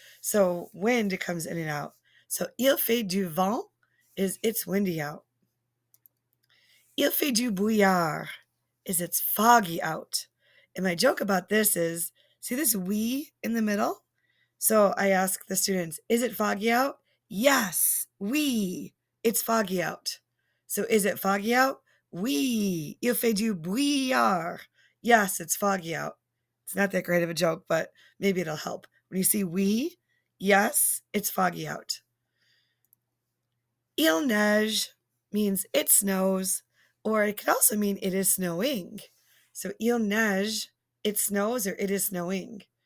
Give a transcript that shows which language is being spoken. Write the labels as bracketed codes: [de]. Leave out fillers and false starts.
[en] So wind comes in and out. So [fr] il fait du vent [en] is it's windy out. [fr] Il fait du brouillard [en] is it's foggy out. And my joke about this is, see this we in the middle? So I ask the students, is it foggy out? Yes, oui, it's foggy out. So is it foggy out? [fr] Oui, il fait du brouillard. [en] Yes, it's foggy out. It's not that great of a joke, but maybe it'll help. When you see we, yes, it's foggy out. [fr] Il neige [en] means it snows, or it could also mean it is snowing. So [fr] il neige, [en] it snows or it is snowing.